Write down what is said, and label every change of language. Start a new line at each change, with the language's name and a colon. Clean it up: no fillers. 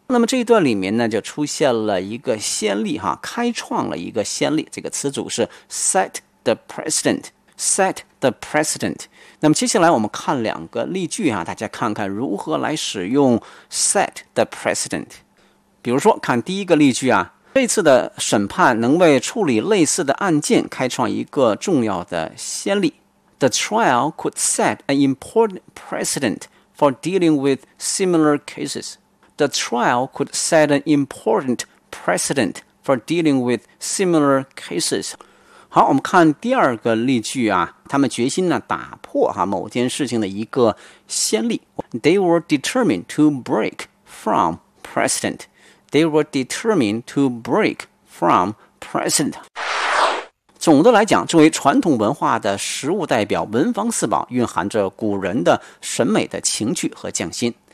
Chinese: 那么这一段里面呢就出现了一个先例哈，开创了一个先例，这个词组是 set the precedent, set the precedent。那么接下来我们看两个例句哈，大家看看如何来使用 set the precedent。比如说看第一个例句啊，这次的审判能为处理类似的案件开创一个重要的先例。
English: The trial could set an important precedent for dealing with similar casesThe trial could set an important precedent for dealing with similar cases.
Chinese: 好，我们看第二个例句啊，他们决心呢打破哈某件事情的一个先例。
English: They were determined to break from precedent. They were determined to break from precedent.
Chinese: 总的来讲，作为传统文化的食物代表，文房四宝蕴含着古人的审美的情趣和匠心。